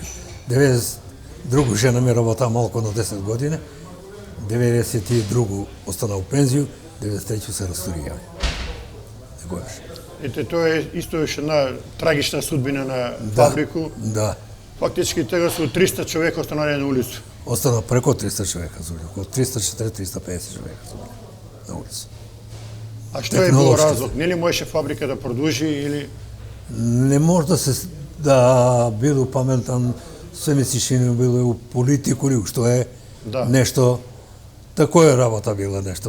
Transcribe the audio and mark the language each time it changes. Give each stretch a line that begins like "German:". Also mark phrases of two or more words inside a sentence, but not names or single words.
Macedonian: 92 жена ми работа малку на 10 години, 92 остана у пензију, 93 се растурија. Тако беше. Ете, тоа е исто една трагична судбина на фабрику. Да. Фактички тега су 300 човека останале на улицу. Остана преко 300 човека, околу 340-350 човека на улица. А што е било разлог? Нели можеше фабрика да продолжи или не може да биде паметан, се мислиш било у политику или што е нешто, тако е работа била нешто.